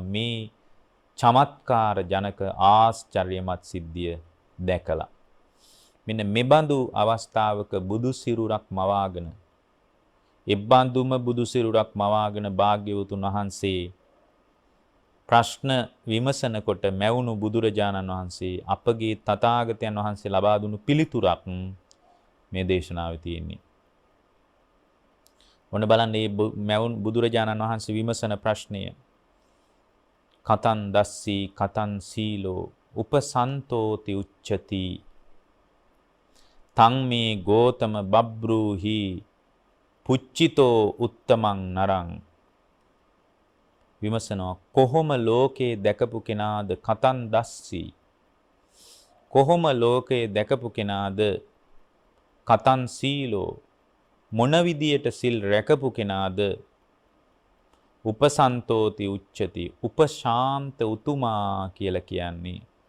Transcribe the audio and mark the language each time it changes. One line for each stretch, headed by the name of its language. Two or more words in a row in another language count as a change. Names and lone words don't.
Sinhala: මේ චමත්කාර ජනක ආශ්චර්යමත් සිද්ධිය දැකලා මෙන්න මෙබඳු අවස්ථාවක බුදු සිරුරක් මවාගෙන එබ්බඳුම බුදු සිරුරක් මවාගෙන භාග්‍යවතුන් වහන්සේ ප්‍රශ්න විමසනකොට මැවුණු බුදුරජාණන් වහන්සේ අපගේ තථාගතයන් වහන්සේ ලබා දුන්නු පිළිතුරක් මේ දේශනාවේ තියෙන්නේ. ඔන්න බලන්න මේ මැවුණු බුදුරජාණන් වහන්සේ විමසන ප්‍රශ්නය.
Pali: කතං දස්සී කතං සීලෝ උපසන්තෝති උච්චති තං මේ ගෝතම බබ්‍රූහි පුච්චිතෝ උත්තමං නරං.
Sinhala: විමසනවා කොහොම ලෝකේ දැකපු කෙනාද
Pali: කතං දස්සී,
Sinhala: කොහොම ලෝකේ දැකපු කෙනාද
Pali: කතං සීලෝ,
Sinhala: මොන විදියට සිල් රැකපු කෙනාද
Pali: උපසන්තෝති උච්චති,
Sinhala: උපශාන්ත උතුමා කියලා කියන්නේ.